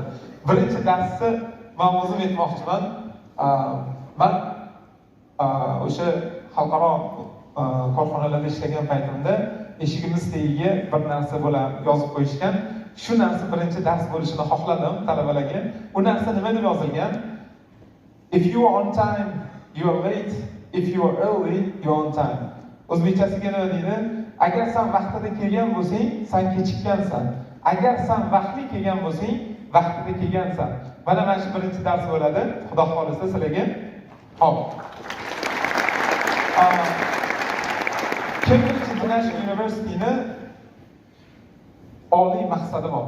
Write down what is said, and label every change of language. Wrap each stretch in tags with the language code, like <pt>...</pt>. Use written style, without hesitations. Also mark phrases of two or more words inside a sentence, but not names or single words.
<uz>Birinchi darsni men o'zim aytmoqchiman. Men o'sha xalqaro korxonalarda ishlagan paytimda eshigimiz tagiga bir narsa bo'lib yozib qo'yishgan. Shu narsa birinchi dars bo'lishini xohladim talabalarga. U narsa nima deb yozilgan?</uz> <en>If you are on time, you are late. If you are early, you are on time.</en> <uz>O'zbekchasiga nima deydi? Agar sen vaqtida kelgan bo'lsang, sen kechikkansan. Agar sen vaqtli kelgan bo'lsang, vaqtida kelgansan. Mana shu birinchi dars bo'ladi. Xudo xolisa sizlarga. Hop. Cambridge International University'ni oliy maqsadi bor.</uz>